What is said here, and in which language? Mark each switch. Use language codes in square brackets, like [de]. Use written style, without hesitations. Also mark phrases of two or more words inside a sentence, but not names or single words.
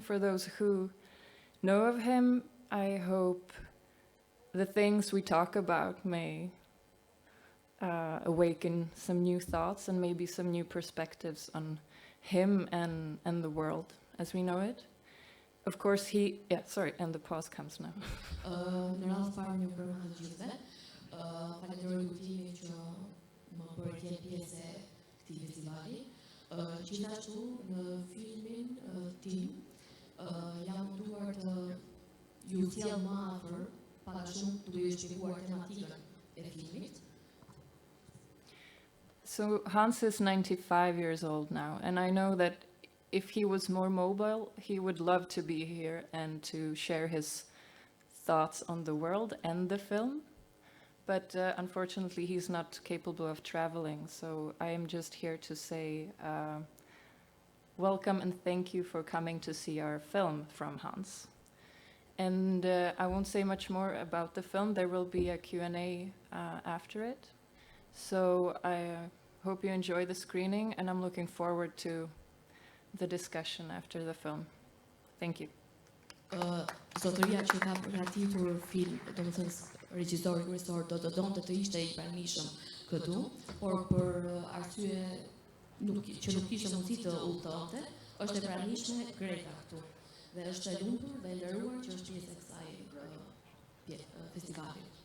[en] For those who know of him, I hope the things we talk about may awaken some new thoughts and maybe some new perspectives on him and the world as we know it. Of course, and the pause comes now. [sq] Në radhë parë një përmend të gjithëve. Falenderoj kujtimin që më bëri të jem pjesë e këtij festivali. Gjithashtu në filmin tim jam munduar të ju sjell më afër pak a shumë duke ju shpjeguar tematikën e filmit. [en] So Hans is 95 years old now, and I know that if he was more mobile, he would love to be here and to share his thoughts on the world and the film. But unfortunately, he's not capable of traveling, so I am just here to say welcome and thank you for coming to see our film from Hans. And I won't say much more about the film. There will be a Q&A after it. So I hope you enjoy the screening, and I'm looking forward to the discussion after the film. Thank you. [sq] Zotëria që ka përgatitur film, domethënë regjisori kryesor do të donte të ishte i pranishëm këtu, por për arsye që nuk kishte mundësi të udhëtonte, është e pranishme Greta këtu. Dhe është e lumtur dhe e nderuar që është pjesë e kësaj festivali.